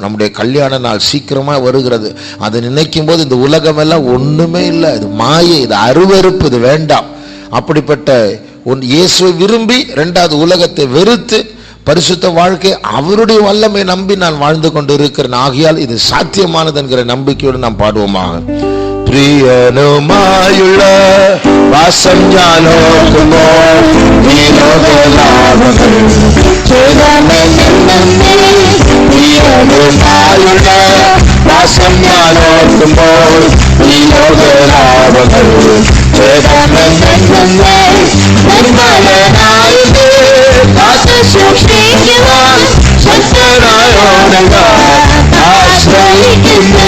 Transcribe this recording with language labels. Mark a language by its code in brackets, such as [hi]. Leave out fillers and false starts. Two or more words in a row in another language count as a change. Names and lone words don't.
[ta] நம்முடைய கல்யாண நாள் சீக்கிரமாக வருகிறது. அதை நினைக்கும் போது இந்த உலகமெல்லாம் ஒன்றுமே இல்லை, இது மாயை, இது அருவருப்பு, இது வேண்டாம். அப்படிப்பட்ட இயேசுவை விரும்பி இரண்டாவது உலகத்தை வெறுத்து பரிசுத்த வாழ்க்கை அவருடைய வல்லமை நம்பி நான் வாழ்ந்து கொண்டு இருக்கிறேன். ஆகையால் இது சாத்தியமானது என்கிற நம்பிக்கையோடு நாம் பாடுவோமாக. [ml] പ്രിയനുമായുള്ള വാസം ഞാനോർക്കുമോ ഈ ലോകലാഭങ്ങൾ പ്രിയനുമായുള്ള വാസം ഞാനോർക്കുമ്പോൾ ഈ ലോകലാഭങ്ങൾ നിർമ്മലനായത് കാത്തു സൂക്ഷിക്കുവാൻ ശക്തനായോണങ്ങ ആശ്രയിക്കുന്നു.